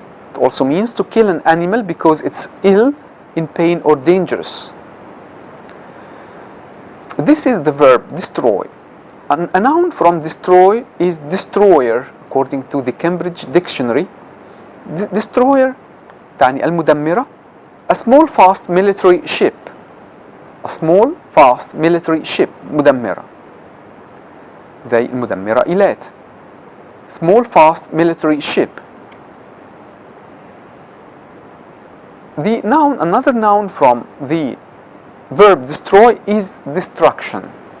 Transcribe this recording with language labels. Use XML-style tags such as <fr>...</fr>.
<en>It also means to kill an animal because it's ill, in pain, or dangerous. This is the verb destroy. A noun from destroy is destroyer, according to the Cambridge Dictionary.</en> <ar>Destroyer تعني المدمرة.</ar> <en>A small fast military ship. A small fast military ship مدمرة.</en> <ar>زي المدمرة إيلات.</ar> <en>Small fast military ship. The noun, another noun from the verb destroy is destruction.</en>